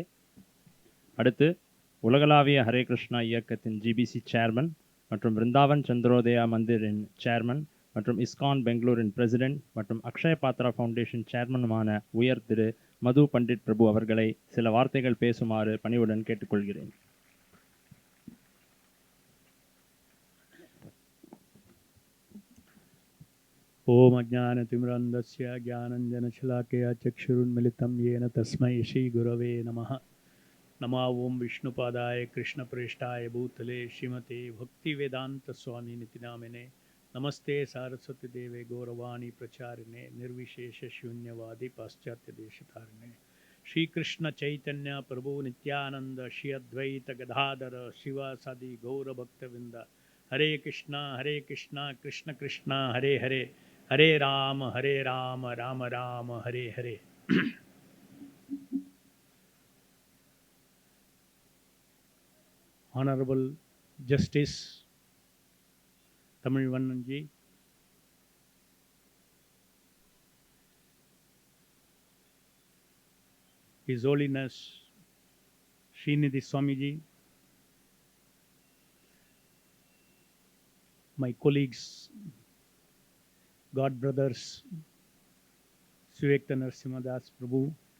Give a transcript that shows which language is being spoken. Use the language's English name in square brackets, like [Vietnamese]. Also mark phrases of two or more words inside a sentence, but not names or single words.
[Tamil] அடுத்து உலகளாவிய ஹரே கிருஷ்ணா இயக்கத்தின் GBC சேர்மன் மற்றும் விருந்தாவன் சந்திரோதயா மந்திரின் சேர்மன் மற்றும் இஸ்கான் பெங்களூரின் பிரசிடென்ட் மற்றும் அக்ஷய பாத்ரா ஃபவுண்டேஷன் சேர்மனுமான உயர் திரு மது பண்டிட் பிரபு அவர்களை சில வார்த்தைகள் பேசுமாறு பணிவுடன் கேட்டுக்கொள்கிறேன். [Sanskrit] ओम अज्ञानतिमिरन्धस्य ज्ञानञ्जनशलाकया चक्षुरुन्मिलितं येन तस्मै श्रीगुरवे नमः. नमो ओं विष्णुपादाय कृष्णप्रेष्ठाय भूतले श्रीमते भक्तिवेदान्तस्वामिनिति नामिने नमस्ते सारस्वती देवे गौरवाणी प्रचारिणे निर्विशेषशून्यवादी पाश्चात्यदेशतारिणे श्रीकृष्ण चैतन्य प्रभु नित्यानंद श्री अद्वैत गदाधर शिवासादि गौरभक्तवृंद हरे कृष्णा कृष्ण कृष्ण हरे हरे हरे राम राम राम हरे हरे. [English] Honorable Justice Tamilvannan ji, His Holiness Srinidhi Swamiji, my colleagues, God brothers, Suvekta Narasimhadas Prabhu,